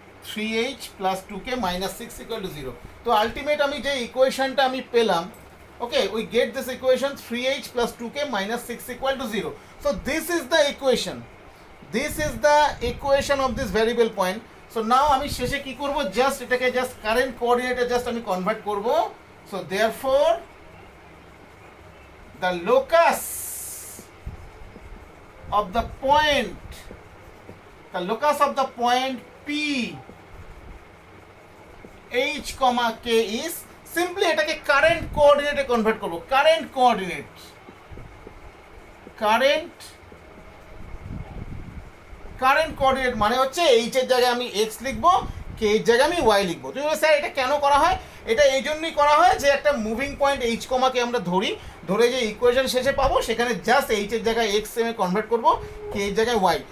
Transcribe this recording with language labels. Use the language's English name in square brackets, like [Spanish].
[Bangla] 3h plus 2k minus 6 equal to 0। তো ultimate আমি যে ইকুয়েশনটা আমি পেলাম, ওকে, [English] we get this equation [Bangla] 3h plus 2k minus 6 equal to 0। [English] So this is the equation, this is the equation of this variable point. [Bangla] So now আমি শেষে কি করব, just এটাকে জাস্ট কারেন্ট কোঅর্ডিনেটে জাস্ট আমি কনভার্ট করব। [English] so therefore the locus of the point, the locus of the point P H comma K is simply [Bangla] এটাকে current কোঅর্ডিনেটে convert করব। Current coordinate, current coordinate মানে হচ্ছে এইচ এর জায়গায় আমি এক্স লিখবো, কে এর জায়গায় আমি ওয়াই লিখবো। তুমি বলো স্যার এটা কেন করা হয়? এটা এই জন্যই করা হয় যে একটা মুভিং পয়েন্ট এইচ কমাকে আমরা ধরে যে ইকুয়েশন শেষে পাবো সেখানে জাস্ট এইচ এর জায়গায় এক্স এম এ কনভার্ট করবো, কে এর জায়গায় ওয়াই।